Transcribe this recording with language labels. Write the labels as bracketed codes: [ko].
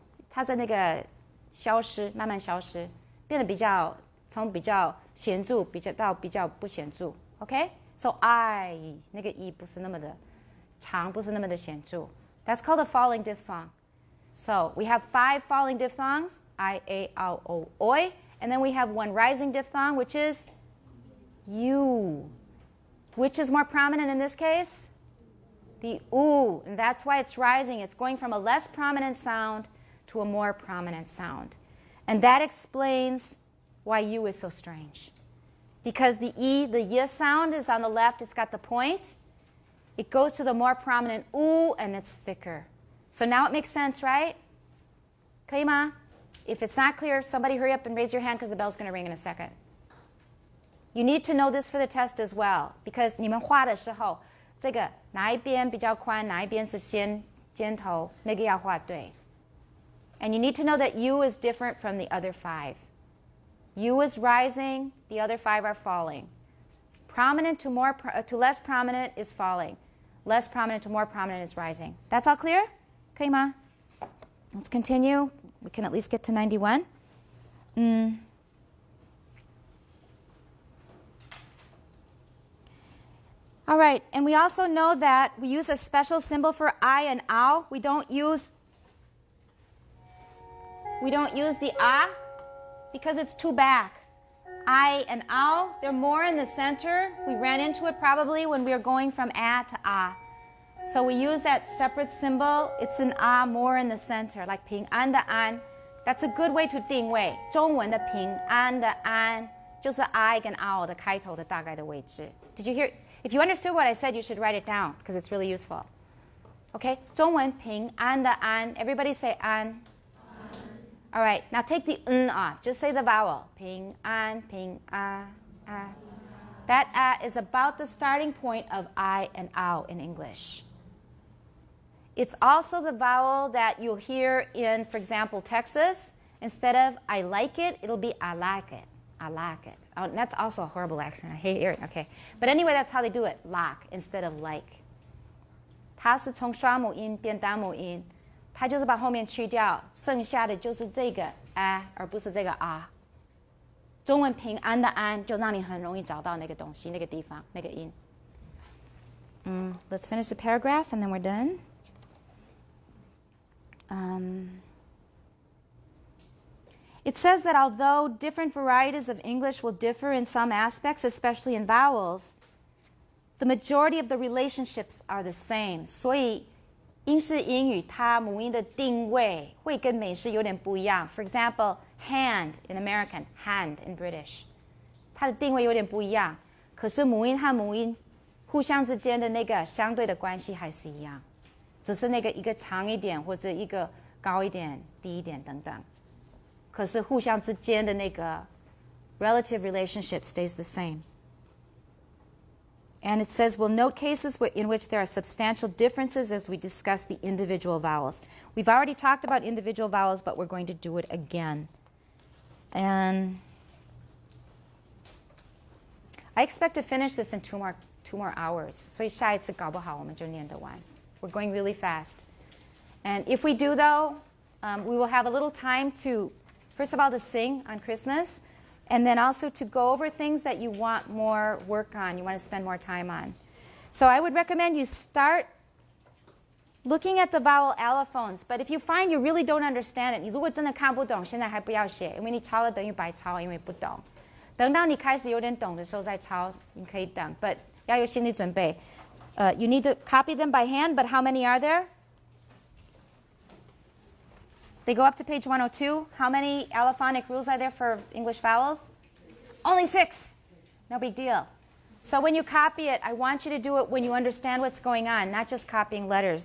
[zh] 它在那个消失，慢慢消失，变得从比较显著到比较不显著。 [en] Okay? [zh] So I 那个 E 不是那么的长，不是那么的显著。 [en] That's called a falling diphthong. So we have 5 falling diphthongs, I, A, L, O, Oi. And then we have one rising diphthong, which is U. Which is more prominent in this case? The U. And that's why it's rising. It's going from a less prominent sound to a more prominent sound. And that explains why U is so strange. Because the E, the Y sound is on the left. It's got the point. It goes to the more prominent U, and it's thicker. So now it makes sense, right? [zh] 可以吗? [en] If it's not clear, somebody hurry up and raise your hand because the bell's going to ring in a second. You need to know this for the test as well, because [zh] 你们画的时候，这个哪一边比较宽，哪一边是尖头，那个要画对。 [en] And you need to know that U is different from the other 5. U is rising, the other 5 are falling. Prominent to less prominent is falling. Less prominent to more prominent is rising. That's all clear? [zh] 可以吗? [en] Let's continue. We can at least get to 91. All right, and we also know that we use a special symbol for I and ow. We don't use the ah because it's too back. I and ow, they're more in the center. We ran into it probably when we were going from a to ah. So we use that separate symbol. It's an ah more in the center, like [zh] 平安的安. [en] That's a good way to 定位。 [zh] 中文的平安的安就是 I 跟 ow 的开头的大概的位置。 [en] Did you hear? If you understood what I said, you should write it down because it's really useful. [zh] Okay, 中文平安的安. [en] Everybody say 安. All right, now take the n off. Just say the vowel. [zh] 平安平啊啊. [en] That is about the starting point of I and ow in English. It's also the vowel that you'll hear in, for example, Texas. Instead of I like it, it'll be I like it. I like it. Oh, and that's also a horrible accent. I hate hearing it. Okay. But anyway, that's how they do it. Like instead of like. [zh] 它是从双母音变单母音，它就是把后面去掉，剩下的就是这个而不是这个啊。中文平安的安就让你很容易找到那个东西、那个地方、那个音。 [en] Let's finish the paragraph and then we're done. It says that although different varieties of English will differ in some aspects, especially in vowels, the majority of the relationships are the same. [zh] 所以英式英语它母音的定位会跟美式有点不一样。 [en] For example, hand in American, hand in British. [zh] 它的定位有点不一样，可是母音和母音互相之间的那个相对的关系还是一样，只是那个一个长一点或者一个高一点、低一点等等。可是互相之间的那个 [en] relative relationship stays the same. And it says, we'll note cases in which there are substantial differences as we discuss the individual vowels. We've already talked about individual vowels, but we're going to do it again. And I expect to finish this in two more hours. [zh] 所以下一次搞不好我们就念得完. [en] We're going really fast. And if we do, though, we will have a little time to, first of all, to sing on Christmas, and then also to go over things that you want more work on, you want to spend more time on. So I would recommend you start looking at the vowel allophones. [zh] But if you find you really don't understand it, 你如果真的看不懂，现在还不要写，因为你抄了等于白抄，因为不懂。等到你开始有点懂的时候再抄，你可以等。 But 要有心理准备。 [en] You need to copy them by hand, but how many are there? They go up to page 102. How many allophonic rules are there for English vowels? Only 6. No big deal. So when you copy it, I want you to do it when you understand what's going on, not just copying letters.